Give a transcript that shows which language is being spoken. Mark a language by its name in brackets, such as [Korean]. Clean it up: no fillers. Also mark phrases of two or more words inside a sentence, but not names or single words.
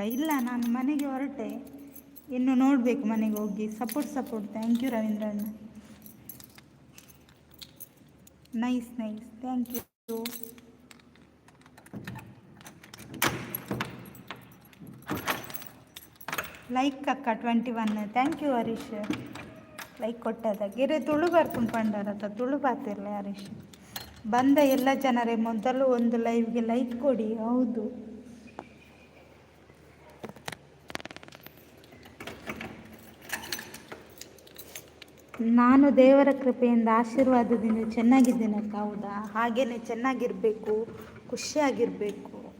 [Kannada] ಇಲ್ಲ, ನಾನು ಮನೆಗೆ ಹೊರಟೆ, ಇನ್ನು ನೋಡಬೇಕು ಮನೆಗೆ ಹೋಗಿ. [English] Support. Thank you ರವೀಂದ್ರಣ್ಣ. Nice thank you. [Kannada] ಲೈಕ್ ಅಕ್ಕ 21. [English] thank you [Kannada] ಹರೀಶ್ ಲೈಕ್ ಕೊಟ್ಟದಾಗೆ. [Tulu] ಇರೇ ತುಳು ಬರ್ಕೊಂಡು ಪಂಡಾರತ್ತ ತುಳು ಬಾತಿರಲ್ಲ ಹರೀಶ್. [Kannada] ಬಂದ ಎಲ್ಲ ಜನರೇ ಮೊದಲು ಒಂದು ಲೈವ್ಗೆ ಲೈಕ್ ಕೊಡಿ. ಹೌದು, ನಾನು ದೇವರ ಕೃಪೆಯಿಂದ ಆಶೀರ್ವಾದದಿಂದ ಚೆನ್ನಾಗಿದ್ದೇನಕ್ಕ. ಹೌದಾ? ಹಾಗೇನೆ ಚೆನ್ನಾಗಿರಬೇಕು, ಖುಷಿಯಾಗಿರಬೇಕು.